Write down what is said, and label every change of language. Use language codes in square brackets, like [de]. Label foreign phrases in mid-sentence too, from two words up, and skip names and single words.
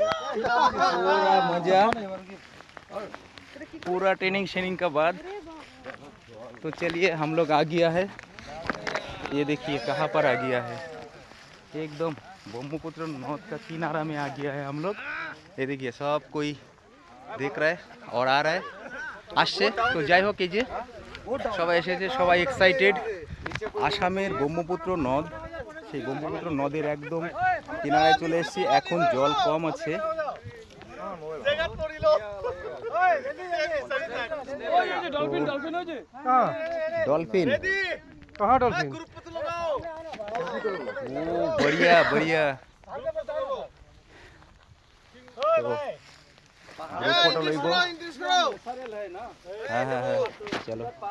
[hi] पूरा मजा, पूरा ट्रेनिंग का बाद। तो चलिए हम लोग आ गया है। ये देखिए कहाँ पर आ गया है, एकदम ब्रह्मपुत्र नद का किनारा में आ गया है हम लोग। ये देखिए सब कोई देख रहा है और आ रहा है, [bn] আসছে। তো যাই হোক, এই যে সবাই এসেছে, সবাই এক্সাইটেড। আসামের ব্রহ্মপুত্র নদ, সেই ব্রহ্মপুত্র নদের একদম কিনারায় চলে এসেছি। এখন জল কম আছে। डॉल्फिन [hi] कहाँ डॉल्फिन? ओ बढ़िया बढ़िया। [en] group photo [hi] लइबो। हाँ हाँ हाँ, चलो